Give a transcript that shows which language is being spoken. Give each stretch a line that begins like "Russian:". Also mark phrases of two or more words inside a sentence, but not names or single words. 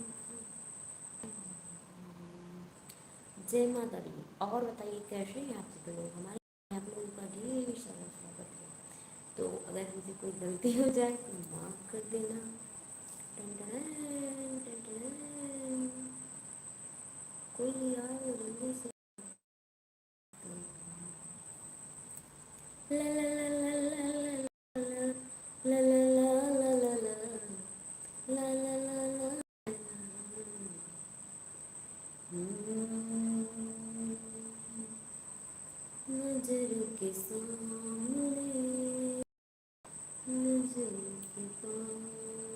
Hindi: जय माता दी। और बताइए कैसे हैं आप सब लोग। हमारे आप लोगों का ढेर सारा स्वागत है। तो अगर हमसे कोई गलती हो जाए तो माफ़ कर देना। टन टन टन टन। कोई आओ जल्दी से। ला ला ला ला ला ला ला ला ला ला ला ला ला ला। नजर के सामने नजर के पास